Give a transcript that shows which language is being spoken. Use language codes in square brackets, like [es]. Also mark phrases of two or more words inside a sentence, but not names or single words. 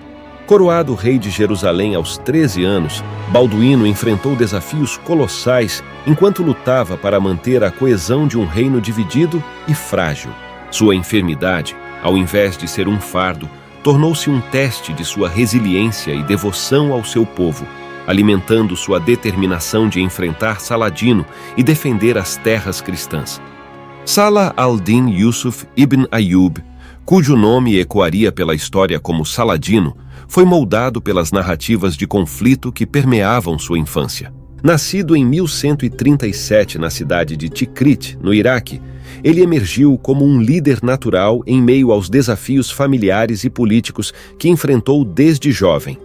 [pt] Coroado rei de Jerusalém aos 13 anos, Balduíno enfrentou desafios colossais enquanto lutava para manter a coesão de um reino dividido e frágil. Sua enfermidade, ao invés de ser um fardo, tornou-se um teste de sua resiliência e devoção ao seu povo, alimentando sua determinação de enfrentar Saladino e defender as terras cristãs. Salah al-Din Yusuf ibn Ayyub, cujo nome ecoaria pela história como Saladino, foi moldado pelas narrativas de conflito que permeavam sua infância. Nascido em 1137 na cidade de Tikrit, no Iraque, ele emergiu como um líder natural em meio aos desafios familiares e políticos que enfrentou desde jovem.